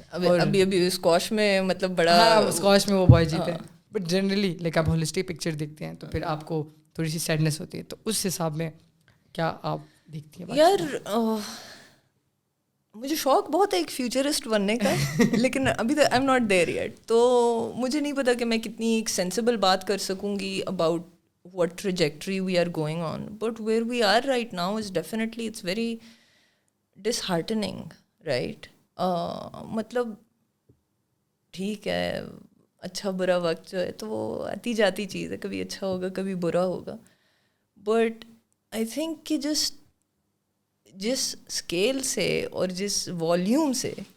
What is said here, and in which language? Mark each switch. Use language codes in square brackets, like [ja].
[ur] اور ابھی اسکواش میں مطلب بڑا اسکواش میں وہ بوائے جیتے ہیں. بٹ جنرلی لائک آپ ہولسٹک پکچر دیکھتے ہیں تو پھر آپ کو تھوڑی سی سیڈنس ہوتی ہے. تو اس حساب میں کیا آپ دیکھتی ہیں؟ یار مجھے شوق بہت ہے ایک فیوچرسٹ بننے کا, لیکن ابھی تو [en] I am not there yet. [ur] تو مجھے نہیں پتا کہ میں کتنی ایک سینسیبل بات کر سکوں گی [en] About what trajectory we are going on, but where we are right now is definitely it's very disheartening, right? [ur] مطلب ٹھیک ہے اچھا برا وقت جو ہے تو وہ آتی جاتی چیز ہے, کبھی اچھا ہوگا کبھی برا ہوگا, [en] but I think [ur] کہ جس اسکیل سے اور جس والیوم سے